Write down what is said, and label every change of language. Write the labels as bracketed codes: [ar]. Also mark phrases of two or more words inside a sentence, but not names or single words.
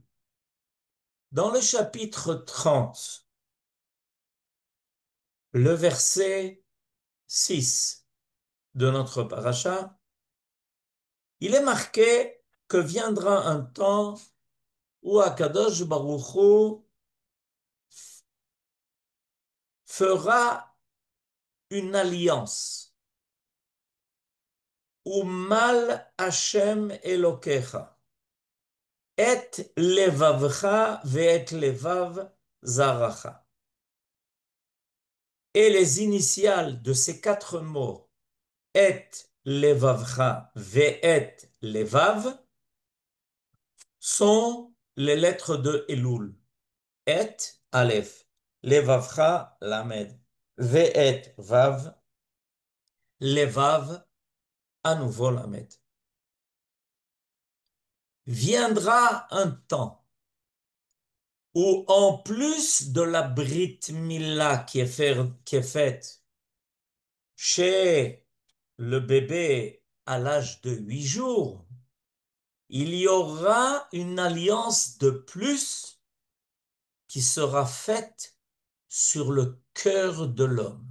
[fr] Dans le chapitre 30, le verset 6 de notre paracha, il est marqué que viendra un temps où [he] הקדוש ברוך הוא [fr] fera une alliance. [he] ומל השם אלהיך. את לבבך ואת לבב זרעך. [fr] Et les initiales de ces 4 mots, [he] את לבבך ואת לבב, [fr] sont les lettres de Elul. Et, [he] אלף לבבך למד ואת וו לבב, [fr] à nouveau lamed. Viendra un temps où en plus de la [he] ברית מילה [fr] qui est faite chez le bébé à l'âge de 8 jours, il y aura une alliance de plus qui sera faite sur le cœur de l'homme.